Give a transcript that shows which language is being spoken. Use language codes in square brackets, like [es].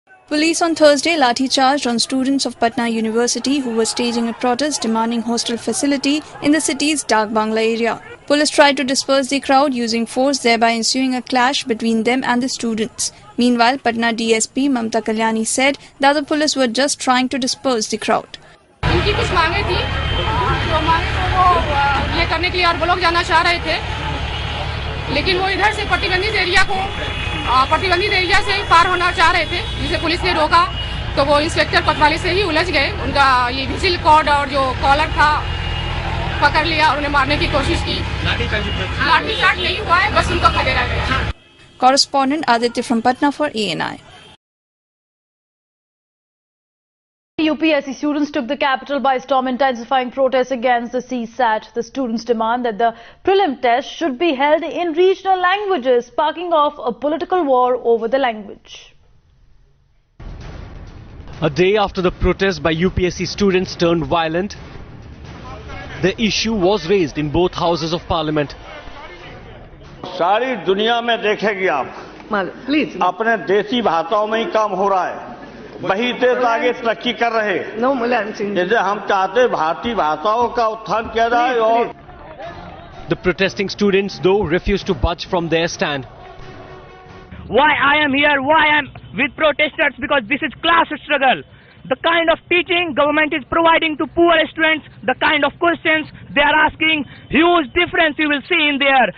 [en] Police on Thursday lathi-charged on students of Patna University who were staging a protest demanding hostel facility in the city's Dak Bangla area. Police tried to disperse the crowd using force, thereby ensuing a clash between them and the students. Meanwhile, Patna DSP Mamta Kalyani said that the police were just trying to disperse the crowd. [hi] उनकी कुछ मांगे थी, तो मांगे तो वो ये करने के लिए और वो लोग जाना चाह रहे थे, लेकिन वो इधर से प्रतिबंधित एरिया से ही पार होना चाह रहे थे, जिसे पुलिस ने रोका, तो वो इंस्पेक्टर कोतवाली से ही उलझ गए। उनका ये विजिल कॉर्ड और जो कॉलर था पकड़ लिया और उन्हें मारने की कोशिश की। लाठीचार्ज नहीं हुआ है, बस उनको खदेड़ा गया। [en] Correspondent Aditya from Patna for ANI. UPSC students took the capital by storm, intensifying protests against the CSAT. The students demand that the prelim test should be held in regional languages, sparking off a political war over the language. A day after the protest by UPSC students turned violent, the issue was raised in both houses of parliament. [hi] सारी दुनिया में देखेगी आप, अपने देसी भाषाओं में ही काम हो रहा है, वही देश आगे तरक्की कर रहे। जैसे हम चाहते भारतीय भाषाओं का उत्थान किया जाए और [en] The protesting students though refused to budge from their stand. Why I am here, why I am with protesters, because this is class struggle. The kind of teaching government is providing to poor students, the kind of questions they are asking, huge difference you will see in there.